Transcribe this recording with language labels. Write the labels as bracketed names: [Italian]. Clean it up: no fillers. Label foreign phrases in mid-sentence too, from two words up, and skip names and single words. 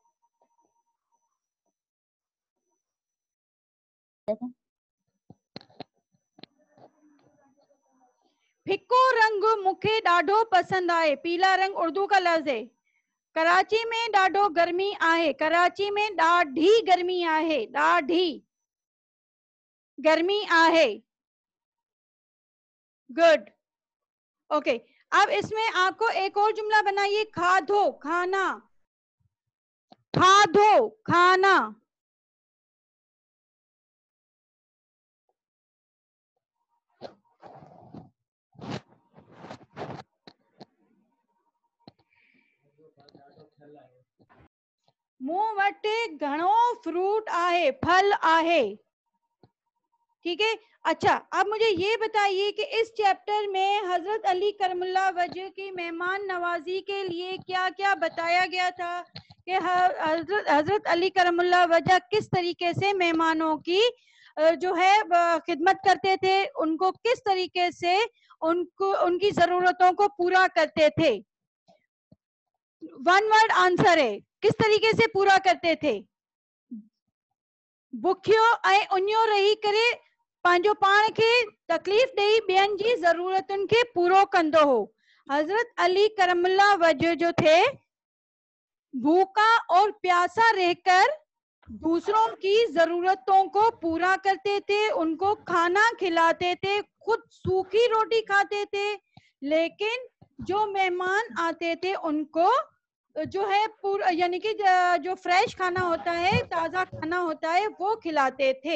[Sindhi] फिक्को रंग मुखे डाढ़ो पसंद आए, [Urdu] پیلا رنگ اردو کا لفظ ہے. [Sindhi] कराची में डाढ़ो गर्मी आहे, कराची में डाढ़ी गर्मी आहे, डाढ़ी गर्मी आहे। [English] Good. OK [Urdu] اب اس میں آپ کو ایک اور جملہ بنائیے, [Sindhi] खाधो खाना, खाधो खाना। मूं वटि घणो फ्रूट आहे, फल आहे। [Urdu] ٹھیک ہے. اچھا اب مجھے یہ بتائیے کہ اس چیپٹر میں حضرت علی کرم اللہ وجہہ کی مہمان نوازی کے لیے کیا کیا بتایا گیا تھا، کہ حضرت علی کرم اللہ وجہہ کس طریقے سے مہمانوں کی جو ہے خدمت کرتے تھے، ان کو کس طریقے سے ان کو ان کی ضرورتوں کو پورا کرتے تھے. [English] one word answer [Urdu] ہے، کس طریقے سے پورا کرتے تھے? [Sindhi] बुखियो ऐं उन्यो रही करे पंहिंजो पाण खे तकलीफ़ ॾेई ॿियनि जी ज़रूरतुनि खे पूरो कंदो हो। [Urdu] حضرت علی کرم اللہ وجہہ جو تھے بھوکا اور پیاسا رہ کر دوسروں کی ضرورتوں کو پورا کرتے تھے، ان کو کھانا کھلاتے تھے، خود سوکھی روٹی کھاتے تھے، لیکن جو مہمان آتے تھے ان کو جو ہے پورا یعنی کہ جو فریش کھانا ہوتا ہے، تازہ کھانا ہوتا ہے، وہ کھلاتے تھے.